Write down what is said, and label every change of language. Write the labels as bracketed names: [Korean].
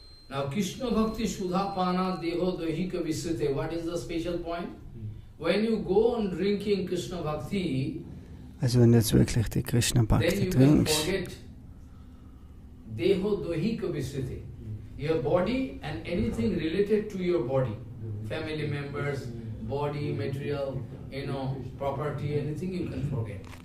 [Sanskrit] Now, Krishna Bhakti Sudha Pana Deho Dohika Visrite. [English] What is the special point? When you go on drinking Krishna Bhakti, [German] also wenn du jetzt wirklich die Krishna Bhakti trinkst, [Sanskrit] Deho Dohika Visrite. [English] Your body and anything related to your body, family members, body, material, property, anything you can forget.